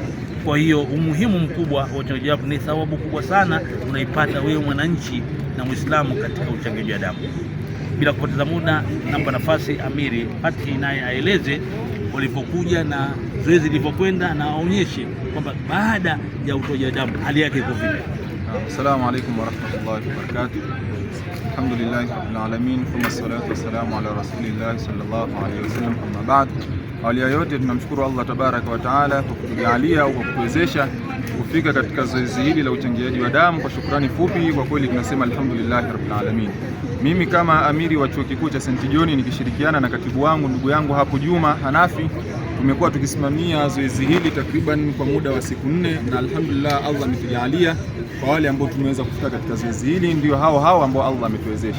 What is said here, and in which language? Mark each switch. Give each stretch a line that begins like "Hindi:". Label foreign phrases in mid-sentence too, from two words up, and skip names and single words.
Swahili: Kwa hiyo umuhimu mkubwa wa uchangiaji wa damu ni thawabu kubwa sana unaipata wewe mwananchi na Muislamu katika uchangiaji wa damu. Bila kupoteza muda, nampa nafasi Amiri Fatih naye aeleze walipokuja na zoezi lilivyokwenda, na aonyeshe kwamba baada ya utoaji wa damu hali yake iko vipi.
Arabic: السلام عليكم ورحمة الله وبركاته. الحمد لله رب العالمين، ثم الصلاة والسلام على رسول الله صلى الله عليه وسلم، أما بعد.
Swahili: Awali ya yote tunamshukuru
Arabic: الله تبارك وتعالى
Swahili: kwa kutujalia au kwa kutuwezesha kufika katika zoezi hili la uchangiaji wa damu. Kwa shukrani fupi, kwa kweli tunasema
Arabic: الحمد لله رب العالمين.
Swahili: Mimi kama amiri wa chuo kikuu cha St. John nikishirikiana na katibu wangu ndugu yangu hapo Juma Hanafi, tumekuwa tukisimamia zoezi hili takriban kwa muda wa siku 4, na alhamdulillah Allah ametujalia kwa wale ambao tumeweza kufika katika zoezi hili ndio hao ambao Allah ametuwezesha.